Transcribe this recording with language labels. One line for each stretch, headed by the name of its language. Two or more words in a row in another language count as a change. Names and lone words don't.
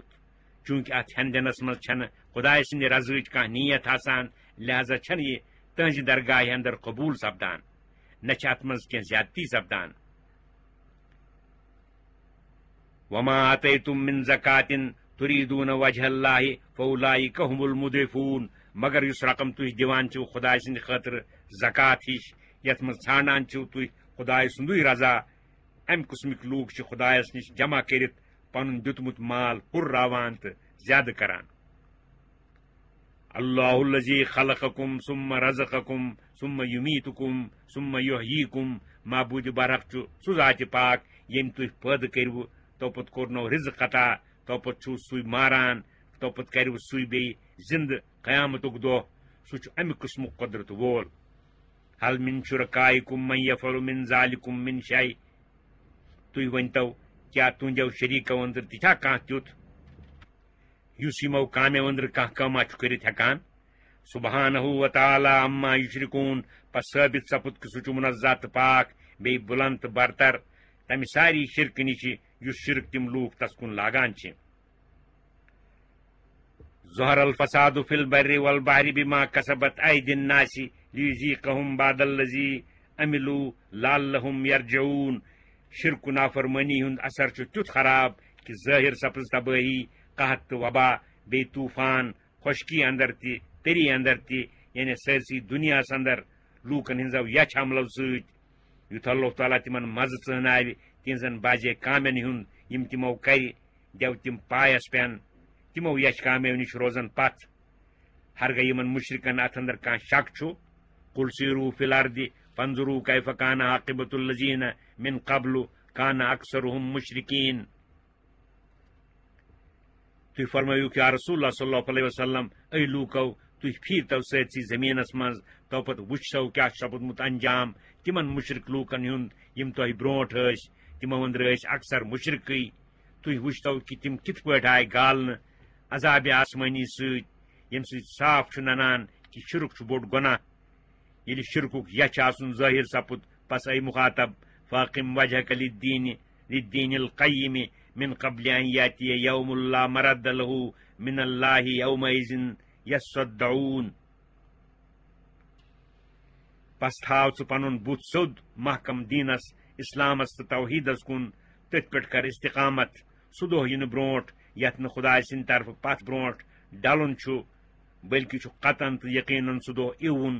Kashmiri: چوٗنٛکہِ اتھ ہٮ۪نہٕ دِنس منٛز چھنہٕ خداے سٕنٛدِ رضاہٕچ کانٛہہ نیت آسان لہذا چھنہٕ یہِ تہنٛزِ درگاہہِ اندر قبوٗل سپدان نہ چھِ اتھ منٛز کینٛہہ زیادتی سپدان.
Arabic: وما آتيتم من زکاتٍ تُریٖدوٗنَ وجہ اللہِ فأولئِکَ ہُمُ المضعفوٗن.
Kashmiri: مگر یُس رقم تُہۍ دِوان چھِو خداے سٕنٛدِ خٲطرٕ زکات ہِش یتھ منٛز ژھانڈان چھِو تُہۍ خداے سُنٛدُے رضا امہِ قٕسمٕکۍ لوٗکھ چھِ خدایس نِش جمع کٔرِتھ پنُن دیُتمُت مال ہُرراوان تہٕ زیادٕ کران.
Arabic: اللہ الذی خلقکم ثم رزقکم ثم یمیٖتکم ثم یحیٖیکم.
Kashmiri: معبوٗدِ برحق چھُ سُہ ذاتِ پاک ییٚمۍ تُہۍ پٲدٕ کٔرِوٕ تو پتہٕ کوٚرنو رزق عطا تو پتہٕ چھُو سُے ماران تو پتہٕ کٔرِوٕ سُے بیٚیہِ زندٕ قیامتُک دۄہ. سُہ چھُ امہِ قٕسمُک قۄدرت وول.
Arabic: حل من شرکائکم من یفعل من ذالکم من شیء.
Kashmiri: تُہۍ ؤنۍتو کیٛاہ تُہنٛدیو شریٖکو أنٛدرٕ تہِ چھا کانٛہہ تیُتھ یُس یِمو کامیو أنٛدرٕ کانٛہہ کٲما چھُ کٔرِتھ ہٮ۪کان.
Arabic: سبحانہ وتعالیٰ عما یشرکوٗن.
Kashmiri: پس ثٲبت سپُد کہِ سُہ چھُ منزہ تہٕ پاک بیٚیہِ بُلند تہٕ برتر تمہِ ساری شرکہٕ نِش یُس شرک تِم لوٗکھ تس کُن لاگان چھِ.
Arabic: ظہر الفساد فی البر والبحر بما کسبت ایدی الناس لیذیقہم بعض الذی عملوا لعلہم یرجعون.
Kashmiri: شرک و نافرمٲنی ہُنٛد اثر چھُ تیُتھ خراب کہِ ظٲہر سپٕز تبٲہی قحط تہٕ وبا بیٚیہِ طوٗفان خۄشکی اندر تہِ تٔری اندر تہِ یعنی سٲرسٕے دُنیاہس اندر لوٗکن ہٕنٛزو یچھ عملو سۭتۍ. یُتھ اللہ تعالیٰ تِمن مزٕ ژٲناوِ تِہنٛزن بازے کامٮ۪ن ہُنٛد یِم تِمو کرِ دٮ۪و تِم پایس پٮ۪ن تِمو یچھ کامیو نِش روزن پتھ. ہرگاہ یِمن مشرکن اتھ اندر کانٛہہ شک چھُ
Arabic: قل سیٖروا فی الارض فانظروا کیف کان عاقبۃ الذین من قبل کان اکثرهم مشرکین.
Kashmiri: تُہۍ فرمٲیِو کہ
Arabic: یا رسول اللہ صلی اللہ علیہ وسلم
Kashmiri: اے لوٗکو تُہۍ پھیٖرتو سٲرسٕے زٔمیٖنس منٛز تو پتہٕ وٕچھتو کیٛاہ چھُ سپُدمُت انجام تِمن مُشرک لوٗکن ہُنٛد یِم تۄہہِ برونٛٹھ ٲسۍ تِمو أنٛدرٕ ٲسۍ اکثر مُشرکٕے. تُہۍ وٕچھتو کہِ تِم کِتھ پٲٹھۍ آیہِ گالنہٕ عذابِ آسمٲنی سۭتۍ ییٚمہِ سۭتۍ صاف چھُ ننان کہِ شرک چھُ بوٚڑ گۄناہ. ییٚلہِ شرکُک یچھ آسُن ظٲہر سپُد پس اے مخاطب
Arabic: فاقم وجہک للدین القیم من قبل ان یاتی یوم لا مرد له من اللہ یومئذ یصدعون.
Kashmiri: پس تھاو ژٕ پنُن بُتھ سیوٚد محکم دیٖنس اسلامس تہٕ توحیٖدس کُن تٔتھۍ پٮ۪ٹھ کر استقامت. سُہ دۄہ یِنہٕ برونٛٹھ یتھ نہٕ خداے سٕنٛدِ طرفہٕ پتھ برونٛٹھ ڈلُن چھُ بلکہِ چھُ قطن تہٕ یقیٖنن سُہ دۄہ یِوُن.